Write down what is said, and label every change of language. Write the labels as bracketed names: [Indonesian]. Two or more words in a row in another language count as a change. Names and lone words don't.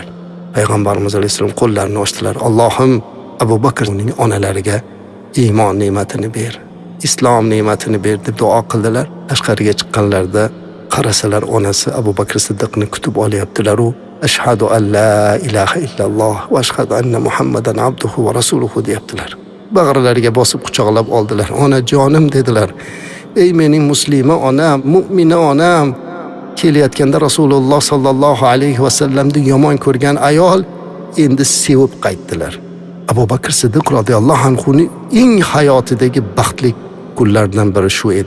[Uzbek] Payg'ambarimiz alayhisalom qo'llarini ochdilar. Allohim Abu Bakrning onalariga iymon ne'matini ber, islom ne'matini ber deb duo qildilar. Tashqariga chiqqanlarida qarasalar onasi Abu Bakr Siddiqni kutib olyaptilar. U [Arabic] أشهد أن لا إله إلا الله وأشهد أن محمدا عبده ورسوله [Uzbek] deyaptilar. Bag'rilariga bosib quchoqlab oldilar. Onajonim dedilar. Ey mening muslima onam, mu'mina onam. Kelayotganda Rasululloh [Arabic] صلى الله عليه [Uzbek] vasallamni yomon ko'rgan ayol endi sevib qaytdilar. Abu Bakr Siddiq radhiyallohu anhuning eng hayotidagi baxtli kunlardan biri shu edi.